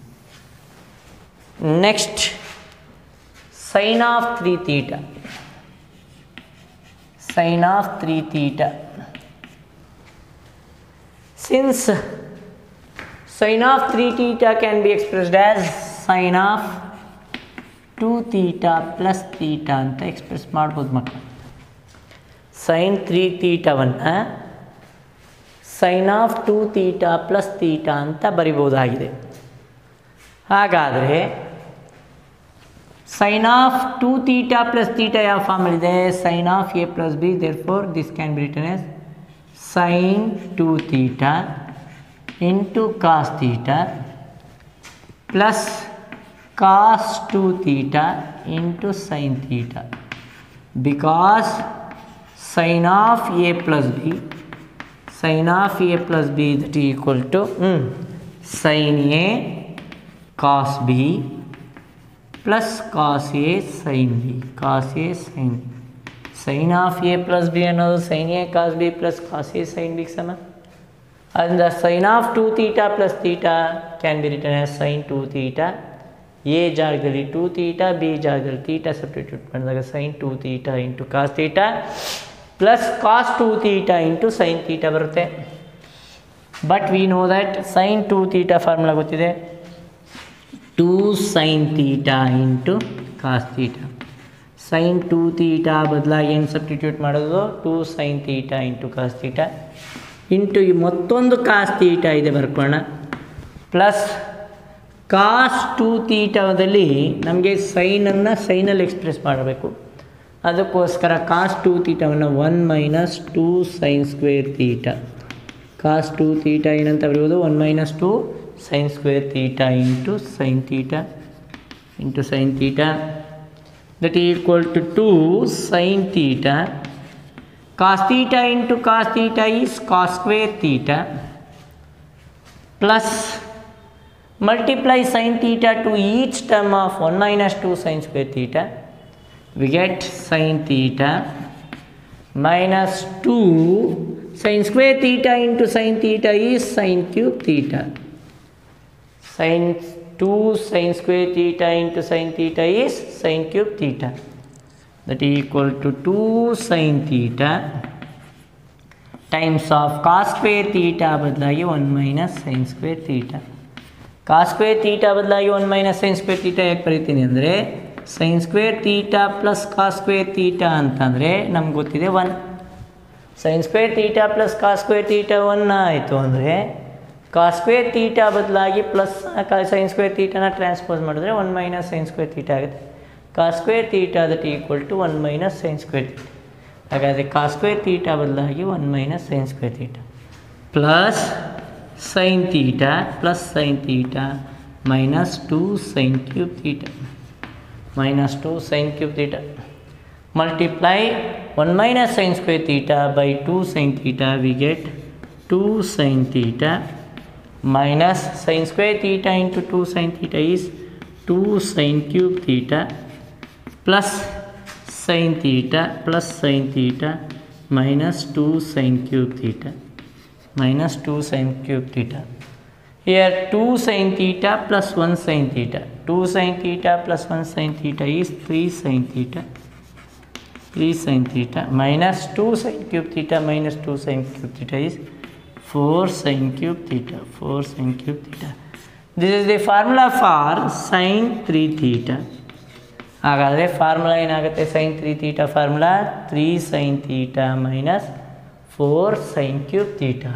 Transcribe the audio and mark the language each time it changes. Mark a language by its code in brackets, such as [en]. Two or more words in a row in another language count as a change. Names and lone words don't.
[en] Next sin of 3 theta, sin of 3 theta Since sin of 3 theta can be expressed as sin of 2 theta plus theta [kn] ಅಂತ ಎಕ್ಸ್ಪ್ರೆಸ್ ಮಾಡ್ಬೋದು ಮಕ್ಕಳು. [en] sin 3 ಥೀಟಾವನ್ನು sin of 2 theta plus theta [kn] ಅಂತ ಬರಿಬೋದಾಗಿದೆ. [en] ಹಾಗಾದರೆ sin of 2 theta plus theta [kn] ಯಾವ ಫಾರ್ಮಲ್ಲಿದೆ? [en] sin of a plus b, therefore this can be written as sin 2 theta into cos theta plus cos 2 theta into sin theta, because sin of a plus b that is equal to sin a cos b plus cos a sin b, sin of a plus b ಅನ್ನೋದು sin a cos b plus cos a sin b ಸಮ. and sin of 2 theta plus theta can be written as sin 2 theta. a ಜಾಗದಲ್ಲಿ 2 theta, b ಜಾಗದಲ್ಲಿ theta [kn] ಸಬ್ಸ್ಟಿಟ್ಯೂಟ್ ಮಾಡಿದಾಗ [en] sin 2 theta into cos theta plus cos 2 theta into sin theta ಬರುತ್ತೆ. But we know that sin 2 theta [kn] ಫಾರ್ಮುಲಾ ಗೊತ್ತಿದೆ, [en] 2 sin theta into cos theta. sin 2 theta [kn] ಬದಲಾಗಿ ಏನು ಸಬ್ಸ್ಟಿಟ್ಯೂಟ್ ಮಾಡೋದು? [en] 2 sin theta into cos theta [kn] ಇಂಟು ಈ ಮತ್ತೊಂದು [en] cos theta [kn] ಇದೆ ಬರ್ಕೊಳ್ಳೋಣ, ಪ್ಲಸ್ cos 2 ಥೀಟಾದಲ್ಲಿ ನಮಗೆ ಸೈನನ್ನು ಸೈನಲ್ಲಿ ಎಕ್ಸ್ಪ್ರೆಸ್ ಮಾಡಬೇಕು. ಅದಕ್ಕೋಸ್ಕರ cos 2 ಥೀಟಾವನ್ನು [en] 1 minus 2 sine square theta, cos 2 theta [kn] ಏನಂತ ಬರೆಯೋದು? [en] 1 ಮೈನಸ್ 2 sin square theta into sin theta that is equal to 2 sin theta. Cos theta into cos theta is cos square theta plus multiply sin theta to each term of 1 minus 2 sin square theta. We get sin theta minus 2 sin square theta into sin theta is sin cube theta. Sin 2 sin square theta into sin theta is sin cube theta, that is equal to 2 sin theta times of cos square theta ಬದಲಾಗಿ 1 minus sin square theta. cos square theta ಬದಲಾಗಿ 1 minus sin square theta [kn] ಯಾಕೆ ಬರೀತೀನಿ ಅಂದರೆ [en] sin square theta plus cos square theta [kn] ಅಂತಂದರೆ ನಮ್ಗೆ ಗೊತ್ತಿದೆ [en] 1. sin square theta plus cos square theta 1 [kn] ಆಯಿತು ಅಂದರೆ [en] cos square theta ಬದಲಾಗಿ ಪ್ಲಸ್ sin square theta [kn] ಟ್ರಾನ್ಸ್ಪೋಸ್ ಮಾಡಿದ್ರೆ [en] 1 minus sin square theta ಆಗುತ್ತೆ. cos square theta that equal to 1 minus sin square theta. ಹಾಗಾದರೆ cos square theta ಬದಲಾಗಿ 1 minus sin square theta plus sin theta minus 2 sin cube theta multiply 1 minus sin square theta by 2 sin theta, we get 2 sin theta minus sin square theta into 2 sin theta is 2 sin cube theta plus sin theta minus 2 sin cube theta. Here 2 sin theta plus 1 sin theta. 2 sin theta plus 1 sin theta is 3 sin theta minus 2 sin cube theta minus 2 sin cube theta is 4 sin cube theta. This is the formula for sin 3 theta. [kn] ಹಾಗಾದರೆ ಫಾರ್ಮುಲಾ ಏನಾಗುತ್ತೆ? [en] sin 3 theta ಫಾರ್ಮುಲಾ 3 sin theta minus 4 sin cube theta.